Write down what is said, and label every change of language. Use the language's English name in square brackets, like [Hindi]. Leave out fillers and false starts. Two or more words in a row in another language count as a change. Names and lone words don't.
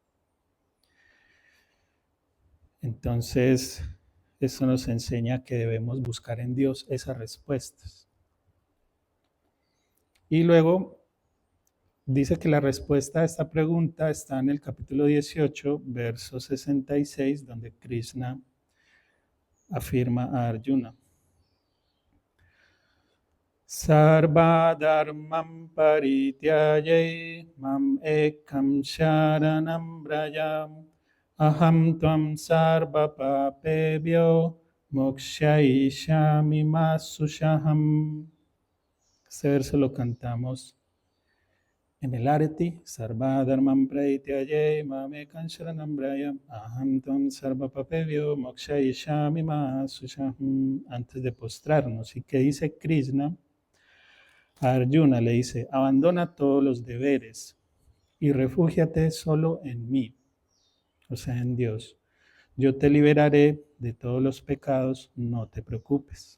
[Spanish] Entonces, eso nos enseña que debemos buscar en Dios esas respuestas. Y luego dice que la respuesta a esta pregunta está en el capítulo 18, verso 66, donde Krishna afirma a Arjuna. [Sanskrit] Sarva dharmam parityaye mam ekam sharanam vrayam aham tvam sarva papebhyo mokshaishami masushaham. [Spanish] Este verso lo cantamos en el Arati. [Sanskrit] Sarva dharmam praityaye mamekam sharanam vrayam aham tvam sarva papebhyo mokshaishami masushaham. [Spanish] Antes de postrarnos. ¿Y qué dice Krishna? A Arjuna le dice, abandona todos los deberes y refúgiate solo en mí, o sea, en Dios. Yo te liberaré de todos los pecados, no te preocupes.